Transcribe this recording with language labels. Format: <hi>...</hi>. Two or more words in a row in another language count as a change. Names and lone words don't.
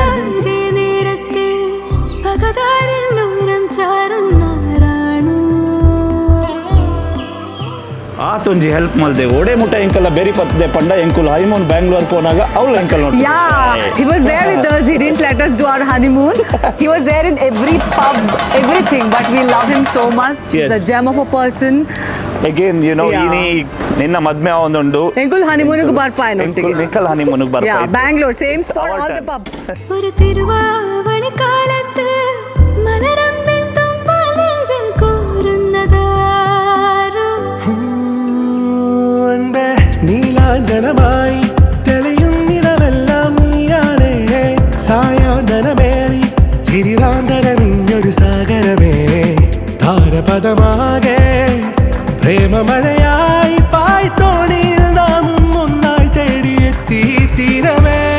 <tcy>ಆತೊಂಜಿ ಹೆಲ್ಪ್ ಮಲ್ದೆ ಓಡೆ ಮುಟ್ಟ ಎಂಕಲ್ಲ ಬೇರೆ ಪತ್ತೆ ಪಂಡ ಎಂಕುಲ್ ಹನಿಮೂನ್ ಬ್ಯಾಂಗ್ಳೂರ್ ಹೋನಾಗ ಅವಳು ಎಂಕಲ್ ನೋಡಿ</tcy> <en>he was there with us. He didn't let us do our honeymoon. He was there in every pub, everything, but we love him so much. He's a gem of a person. Again, you know,</en> <tcy>ini ninna madme avondundu ಎಂಕುಲ್ ಹನಿಮೂನ್ ಗೆ ಬರ್ಪಾಯ್ ನೊಟ್ಟಿಗೆ ಎಂಕಲ್ ಹನಿಮೂನ್ ಗೆ ಬರ್ಪಾಯ್</tcy> <en>Bangalore same spot all the pubs</en> <ml>ഒരു തിരുവാവണി കാലത്ത് മലരമ്പിൻ തുമ്പാൽ നെഞ്ചിൽ കോരുന്നതാരും അൻപേ നീലാഞ്ജനമായി തെളിയുന്നിരവെല്ലാം നീയാണേ സായാഹ്നമേറി ചിരിരാന്തര നിന്നൊരു സാഗരമേ താരപദമാകെ പ്രേമമഴയായി പായ്ത്തോണിയിൽ നാമും ഒന്നായി തേടിയെത്തി തീരമേ</ml>